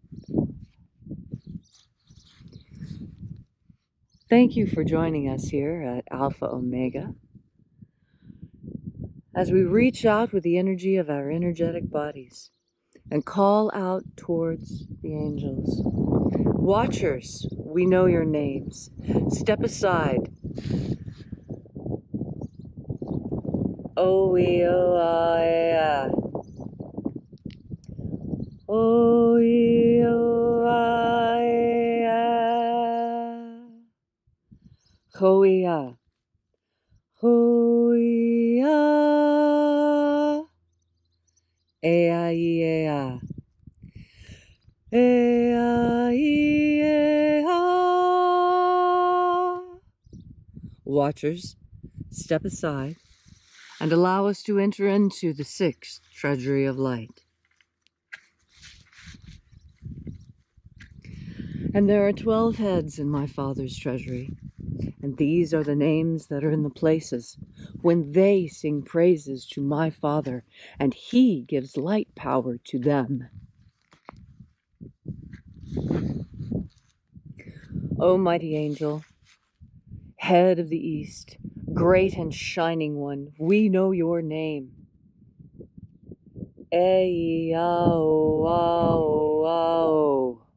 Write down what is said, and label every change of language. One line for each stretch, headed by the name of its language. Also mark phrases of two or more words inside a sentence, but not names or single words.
English: Thank you for joining us here at Alpha Ωmega as we reach out with the energy of our energetic bodies and call out towards the angels. Watchers, we know your names. Step aside. O-E-O-I-A. O-E-O-I-A. Ho-E-A. Ho-E-A. E-I-E-A. E-I-E-A. Watchers, step aside and allow us to enter into the sixth Treasury of Light. And there are 12 heads in my Father's treasury, and these are the names that are in the places when they sing praises to my Father, and He gives light power to them. O mighty angel, head of the east, great and shining one, we know your name. Ei-ao-ao-ao.